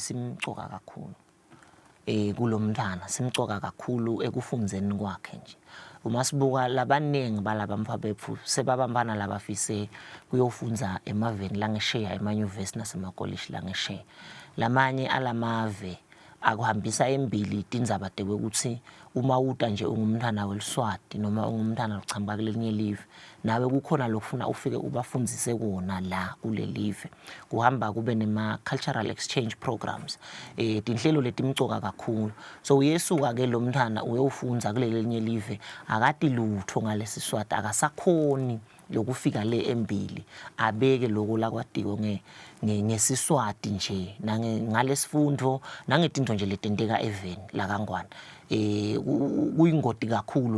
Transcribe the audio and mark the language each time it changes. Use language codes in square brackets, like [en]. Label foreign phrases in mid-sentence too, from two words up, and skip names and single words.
[ss] simcoka kakhulu kulomntana simcoka kakhulu ekufundzeni kwakhe nje uma sibuka labaningi balabamfa bethu sebabambana labafise kuyofundza emaveni langesheya emanyuvesi nasemakolleji langesheya lamanye alamave akuhambisa embili tindzaba tekwe ukuthi uma uta nje ungumntana weLiswati noma ungumntana lochamba kulelinye live nawe kukhona lokufuna ufike ubafundzise kona la kule live kuhamba kube nema [en] cultural exchange programs [ss] tinhlelo letimcoka kakhulu so uyesuka ke lo mntana uyofundza kulelinye live akati lutho ngalesiswati akasakhoni lokufika le embili abeke lokho la kwadiko ngesiswati nje ngalesifundo nangetinto nje letenteka eveni la kaNgwane kuyingoti kakhulu